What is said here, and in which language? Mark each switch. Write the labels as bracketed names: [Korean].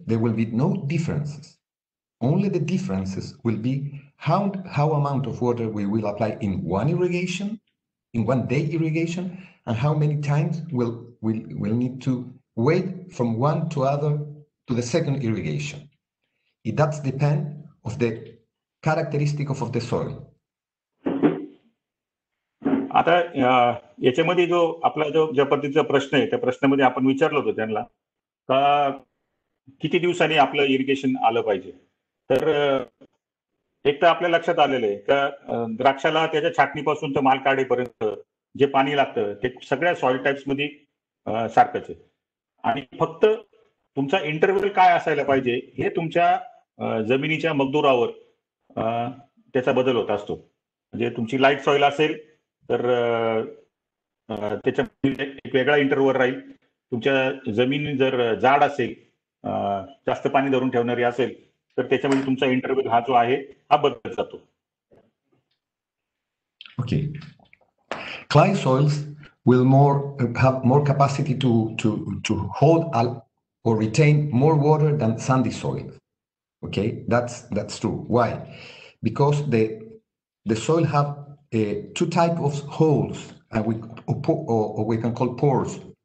[English] There will be no differences. Only the differences will be how amount of water we will apply in one irrigation, in one day irrigation, and how many times we'll need to wait from one to other to the second irrigation. It does depend of the characteristic of the soil. [Marathi] आता याच्यामध्ये जो आपला ज्या पद्धतीचा प्रश्न आहे त्या प्रश्नामध्ये आपण विचारलं होतं त्यांना का किती दिवसांनी आपलं इरिगेशन आलं पाहिजे. तर एक तर आपल्या लक्षात आलेलं आहे का द्राक्षाला त्याच्या छाटणीपासून तर माल काढेपर्यंत जे पाणी लागतं ते सगळ्या सॉइल टाईप्समध्ये सारखंच आहे. आणि फक्त तुमचा इंटरव्हल काय असायला पाहिजे हे तुमच्या जमिनीच्या मजदूरावर त्याचा बदल होत असतो. म्हणजे तुमची लाईट सॉइल असेल तर त्याच्यामध्ये एक वेगळा इंटरव्हल राहील. तुमच्या जमीन जर जाड असेल, जास्त पाणी धरून ठेवणारी असेल तर त्याच्यामध्ये तुमचा इंटरव्हल हा जो आहे हा बदलत जातो. [English] Okay. Clay soils will have more capacity to hold or retain more water than sandy soil. Okay, that's true. Why? Because the soil have two type of holes, and we can call poros.